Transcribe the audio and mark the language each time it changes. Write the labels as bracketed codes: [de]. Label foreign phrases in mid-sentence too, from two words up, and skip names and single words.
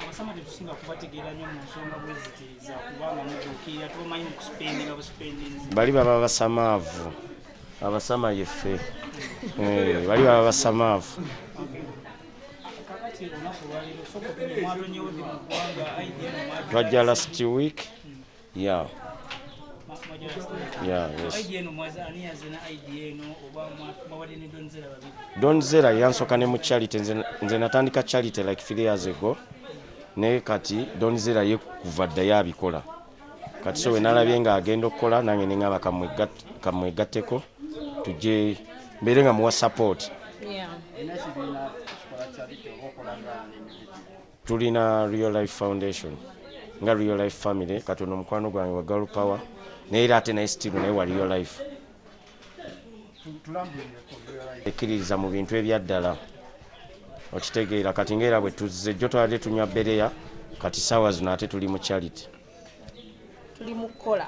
[lg] Bali baba basamaavu abasama yeffe bali baba basamaavu. Twajja [en] last week. Yeah. Yeah, yes. [lg] Don Zella yansoka ne mu charity nze natandika charity [en] like 3 years ago. [lg] Ne kati Don Zella ye kuva dda yabikola. Kati so we nalabye nga agenda okukola nange nengaba kamwegatteko tujje mbere nga muwa support. [en] Yeah. [lg] Tulina Real Life Foundation nga Real Life Family katono mukwano gwange wa Girl Power neera ate naye still naye wa Real Life ekkiririza mu bintu ebyaddala okitegeera kati ngaera bwe tuzze jjo twali tunywa bereya kati saawa zino ate tuli mu charity tuli mu kukola